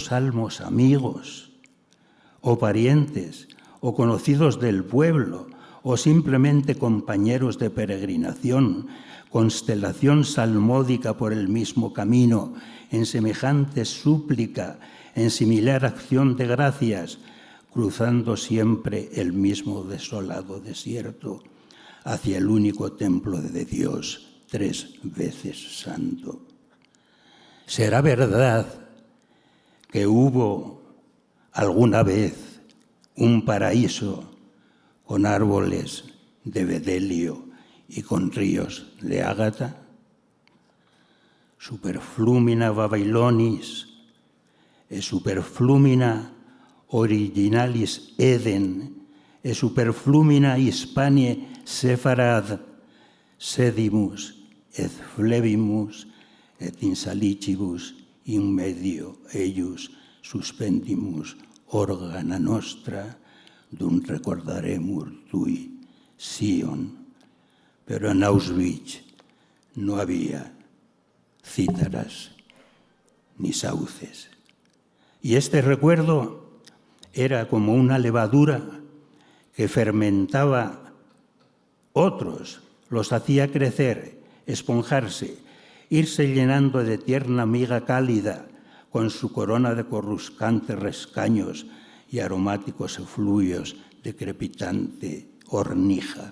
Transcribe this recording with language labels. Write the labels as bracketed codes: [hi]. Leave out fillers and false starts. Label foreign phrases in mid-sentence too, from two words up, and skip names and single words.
[es] salmos amigos o parientes o conocidos del pueblo o simplemente compañeros de peregrinación, constelación salmódica por el mismo camino, en semejante súplica, en similar acción de gracias, cruzando siempre el mismo desolado desierto hacia el único templo de Dios, 3 veces santo. ¿Será verdad que hubo alguna vez un paraíso con árboles de bedelio y con ríos de ágata? [la] Superflumina Babylonis e superflumina originalis Eden e superflumina Hispanie Sefarad sedimus et flebimus et insalicibus in medio eius suspendimus organa nostra dum recordaremur tui Sion. [es] Pero en Auschwitz no había cítaras ni sauces. Y este recuerdo era como una levadura que fermentaba otros, los hacía crecer, esponjarse, irse llenando de tierna miga cálida con su corona de coruscantes rescaños y aromáticos efluvios de crepitante hornija.